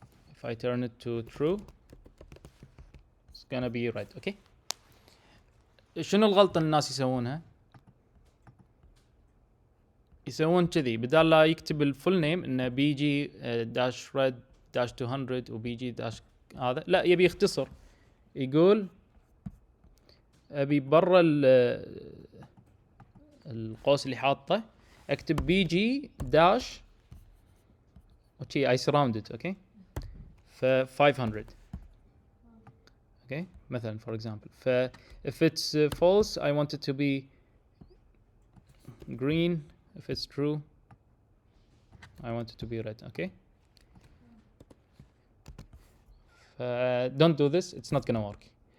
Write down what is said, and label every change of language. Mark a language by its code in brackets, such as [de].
[en] If I turn it to true, it's gonna be red. Okay. [ar] شنو الغلطة الناس يسوونها؟ يسوون كذي، بدال لا يكتب الفول نيم انه بي جي داش ريد داش 200 وبي جي داش هذا، لا يبي يختصر، يقول ابي برا القوس اللي حاطه اكتب بي جي داش اوكي اي سراوندد. اوكي، ف 500. اوكي مثلا [en] for example. ف if it's false I want it to be green. If it's true I want it to be red. Okay, don't do this, it's not gonna work.